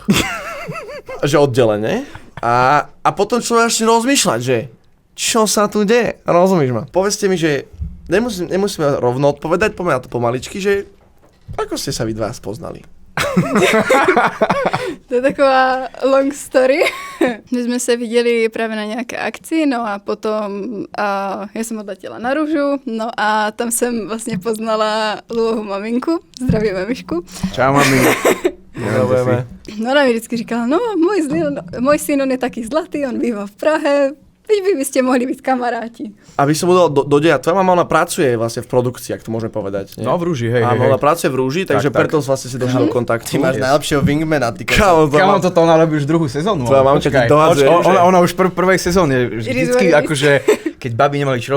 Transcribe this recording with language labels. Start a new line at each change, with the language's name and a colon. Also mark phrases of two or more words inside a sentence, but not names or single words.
Slovak: Že oddelenie. A potom človek začne rozmýšľať, že čo sa tu deje? Rozumíš ma? Povedzte mi, že nemusíme rovno odpovedať, poďme na to pomaličky, že ako ste sa vy dva spoznali?
Czech: To je taková
English: long story.
Czech: My jsme se viděli právě na nějaké akci, no a potom já jsem odletěla na Rúžu, no a tam jsem vlastně poznala Lulovu maminku, zdravíme Myšku. Čau, mami. Pozdravujeme. No ona mi vždycky říkala, no můj syn, on je taky zlatý, on bývá v Prahe, vy byste mohli být kamaráti.
Slovak: Aby som udal do deja, tvoja mama, ona pracuje vlastne v produkcii, ak to môžeme povedať. Nie? No v Rúži, hej. Áno, ona pracuje v Rúži, takže Tak. preto vlastne si došiel do kontaktu. Ty máš najlepšieho wingmana, ty Kámo, Kámo, toto ona robí už druhú sezónu. Tvoja ale mamka ti počkaj. dohadzuje, že- Ona už v prvej sezóne vždycky
English: It is
Slovak: akože, keď babi nemali čo